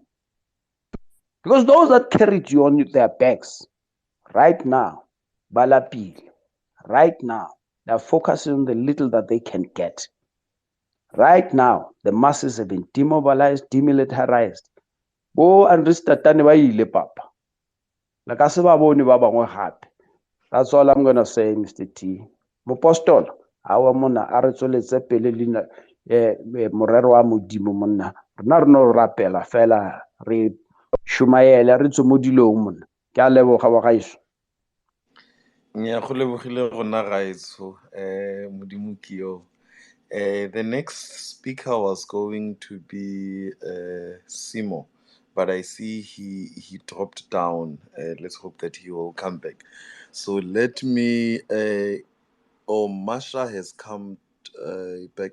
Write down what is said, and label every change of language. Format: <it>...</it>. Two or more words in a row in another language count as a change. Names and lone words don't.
<en>Because those that carried you on their backs, right now, Balapil, right now, they're focusing on the little that they can get. Right now, the masses have been demobilized, demilitarized. Oh, and Papa.</en> <nso>le ka se ba bone ba bangwe gape.</nso> <en>That's all I'm gonna say, Mr. T.</en> <nso>Mopostolo, awa monna a re tsweletse pele leina morero wa modimo monna. Rena re no rapela fela re shumaele re tswe mo dilong monna. Ke a leboga bagaetsho. Nya go lebogile rona gaetsho modimo ke yo.</nso> <en>The next speaker was going to be Simo, but I see he dropped down. Let's hope that he will come back. So let me. Masha has come back.</en>